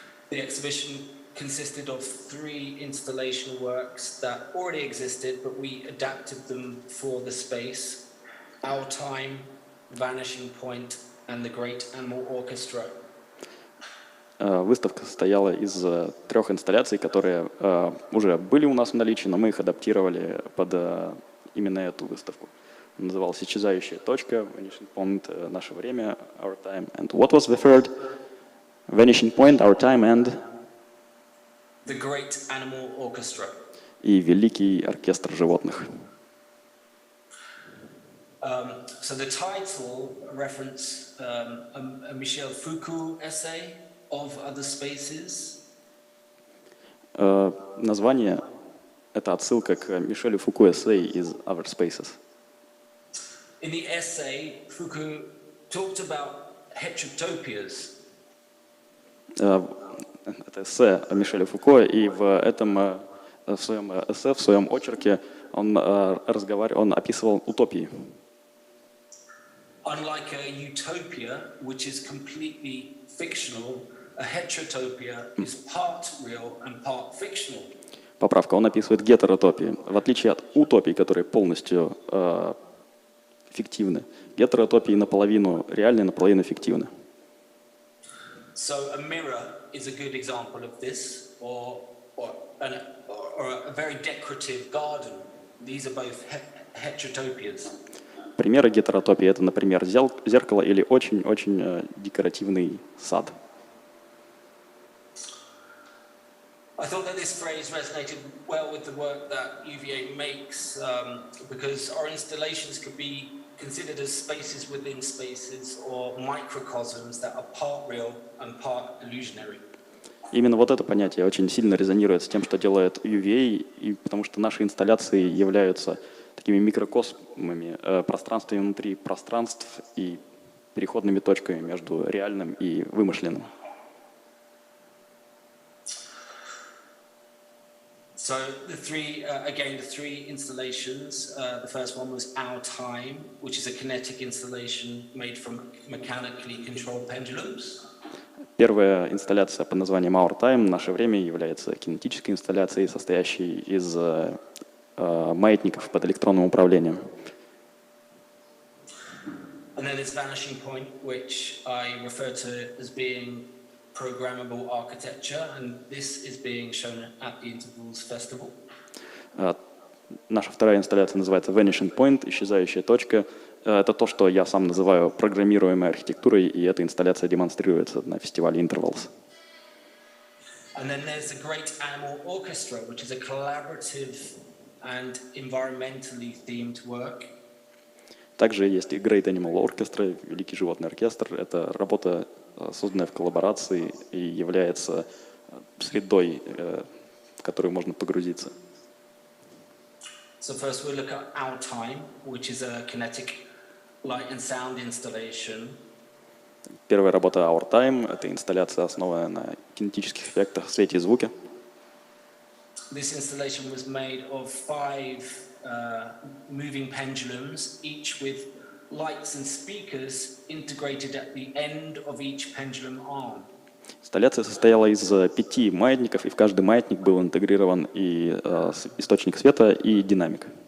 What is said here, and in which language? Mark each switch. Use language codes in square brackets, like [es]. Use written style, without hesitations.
[en] The exhibition consisted of 3 installation works that already existed, but we adapted them for the space: Our Time, Vanishing Point, and the Great Animal Orchestra. [ru] Выставка состояла из 3 инсталляций, которые уже были у нас в наличии, но мы их адаптировали под именно эту выставку. Называлась «Исчезающая точка», «Vanishing Point», «Наше время», «Our Time». [en] And what was the third? «Vanishing Point», «Our Time» and The Great Animal Orchestra. [ru] И «Великий оркестр животных». [en] So the title reference a Michel Foucault essay of Other Spaces. [ru] Название — это отсылка к Мишелю Фуко эссе из Other Spaces. [en] In the essay, Foucault talked about heterotopias. [ru] Это эссе Мишеля Фуко, и в своем эссе, в своем очерке он описывал утопии. [en] Unlike a utopia, which is completely fictional, a heterotopia is part real and part fictional. [ru] Поправка, он описывает гетеротопии. В отличие от утопий, которые полностью фиктивны, гетеротопии наполовину реальны, наполовину фиктивны. [en] So a mirror is a good example of this, or a very decorative garden. These are both heterotopias. [ru] Примеры гетеротопии — это, например, зеркало или очень-очень декоративный сад. [en] I thought that this phrase resonated well with the work that UVA makes, because our installations could be considered as spaces within spaces or microcosms that are part real and part illusionary. [ru] Именно вот это понятие очень сильно резонирует с тем, что делает UVA, и потому что наши инсталляции являются такими микрокосмами, пространствами внутри пространств и переходными точками между реальным и вымышленным. [en] So the three installations. The first one was Our Time, which is a kinetic installation made from mechanically controlled pendulums. [ru] Первая инсталляция под названием Our Time, «Наше время», является кинетической инсталляцией, состоящей из маятников под электронным управлением. [en] And then there's Vanishing Point, which I refer to as being programmable architecture, and this is being shown at the Intervals Festival. [ru] Наша вторая инсталляция называется Vanishing Point, «Исчезающая точка». Это то, что я сам называю программируемой архитектурой, и эта инсталляция демонстрируется на фестивале Intervals. [en] And then there's the Great Animal Orchestra, which is a collaborative and environmentally themed work. [ru] Также есть и Great Animal Orchestra, Великий животный оркестр. Это работа, созданная в коллаборации и является средой, в которую можно погрузиться. [en] So first we'll look at Our Time, which is a kinetic light and sound installation. [ru] Первая работа Our Time — это инсталляция, основанная на кинетических эффектах, свете и звуке. [en] This installation was made of 5 moving pendulums, each with lights and speakers integrated at the end of each pendulum arm. [ru] Инсталляция состояла из 5 маятников, и в каждый маятник был интегрирован и источник света, и динамик.